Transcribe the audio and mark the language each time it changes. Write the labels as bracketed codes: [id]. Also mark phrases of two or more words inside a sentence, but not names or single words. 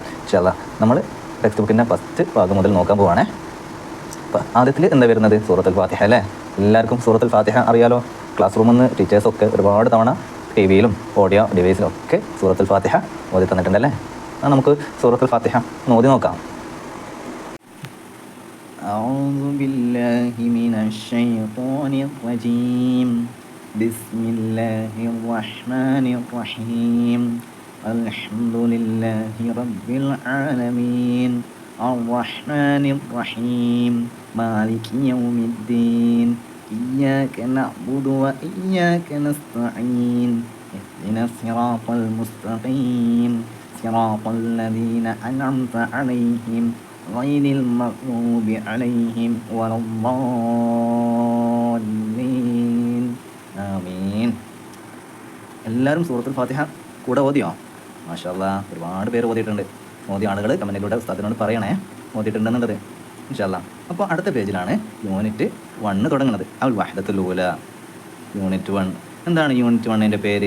[ar] إن شاء الله [ml] നമ്മൾ [en] text book's first [ml] ഭാഗം മുതൽ നോക്കാൻ പോവാണേ. അപ്പോൾ ആദ്യത്തിൽ എന്താ വരുന്നത്? സൂറത്തുൽ ഫാത്തിഹ അല്ലേ? എല്ലാവർക്കും സൂറത്തുൽ ഫാത്തിഹ അറിയാലോ. [en] class room [ml] നിന്ന് ടീച്ചേഴ്സൊക്കെ ഒരുപാട് തവണ TV-യിലും [en] audio device [ml] ഒക്കെ സൂറത്തുൽ ഫാത്തിഹ ഓതി തന്നിട്ടുണ്ടല്ലേ. നമുക്ക് സൂറത്തുൽ ഫാത്തിഹ ഓതി നോക്കാം. [ar] أعوذ بالله من الشيطان الرجيم. بسم الله الرحمن الرحيم. الحمد لله رب العالمين الرحمن الرحيم مالك يوم الدين إياك نعبد وإياك نستعين اهدنا الصراط المستقيم صراط الذين أنعمت عليهم غير المغضوب عليهم ولا الضالين ആമീൻ. [ml] എല്ലാവരും സൂറത്തുൽ ഫാത്തിഹ കൂടെ ഓതിയോ? [ar] ما شاء الله, [ml] ഒരുപാട് പേര് ഓതിയിട്ടുണ്ട്. ഓതിയ ആളുകൾ കമൻറ്റിലൂടെ ഉസ്താദിനോട് പറയണേ ഓതിയിട്ടുണ്ടെന്നുള്ളത് [ar] إن شاء الله. [ml] അപ്പോൾ അടുത്ത പേജിലാണ് യൂണിറ്റ് 1 തുടങ്ങുന്നത്. [ar] الوحدة الأولى [ml] യൂണിറ്റ് 1. എന്താണ് യൂണിറ്റ് 1ൻ്റെ പേര്?